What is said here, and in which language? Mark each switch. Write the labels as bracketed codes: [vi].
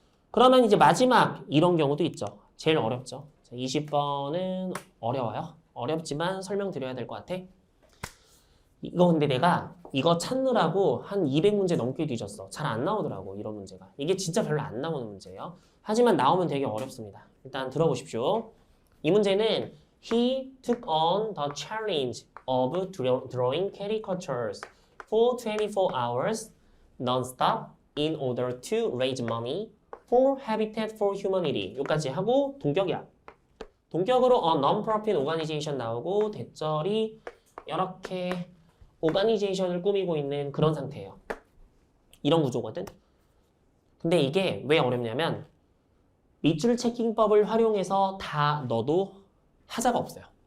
[ko] 그러면 이제 마지막 이런 경우도 있죠. 제일 어렵죠. 20번은 어려워요. 어렵지만 설명드려야 될 것 같아. 이거 근데 내가 이거 찾느라고 한 200문제 넘게 뒤졌어. 잘 안 나오더라고 이런 문제가. 이게 진짜 별로 안 나오는 문제예요. 하지만 나오면 되게 어렵습니다. 일단 들어보십시오. 이 문제는 [en] He took on the challenge of drawing caricatures for 24 hours non-stop in order to raise money for Habitat for Humanity. [ko] 여기까지 하고 동격이야. 동격으로 [en] non-profit organization [ko] 나오고 대절이 이렇게 오가니제이션을 꾸미고 있는 그런 상태예요. 이런 구조거든. 근데 이게 왜 어렵냐면 밑줄 체킹법을 활용해서 다 넣어도 하자가 없어요.